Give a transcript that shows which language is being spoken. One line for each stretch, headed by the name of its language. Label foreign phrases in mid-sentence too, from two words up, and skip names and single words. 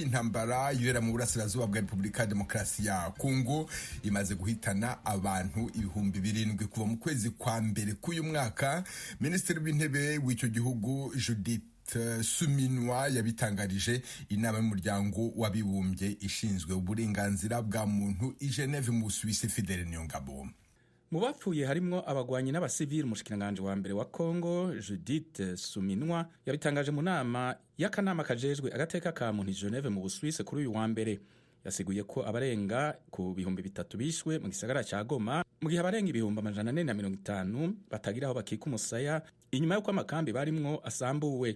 Kinyarwanda: Intambara ibera mu burasirazuba bwa Repubulika ya Demokarasi ya Kongo imaze guhitana abantu ibihumbi 7 kuva mu kwezi kwa mbere k'uyu mwaka. Minisitiri w'intebe w'icyo gihugu Judith Suminwa yabitangarije inama y'umuryango w'abibumbye ishinzwe uburenganzira bwa muntu i Geneve mu Busuwisi. Fidele Nyongabo.
Rundi: Mu bapfuye harimwo abagwanyi n'abasivili. Umushikiranganje wa mbere wa Kongo Judith Suminwa yabitangaje mu nama y'akanama kajejwe agateka ka muntu i Geneve mu Busuwisi kuri uyu wa mbere. Yasiguye ko abarenga ku bihumbi 3 bishwe mu gisagara ca Goma, mu gihe abarenga ibihumbi 450 batagira aho bakika umusaya inyuma y'uko amakambi barimwo asambuwe.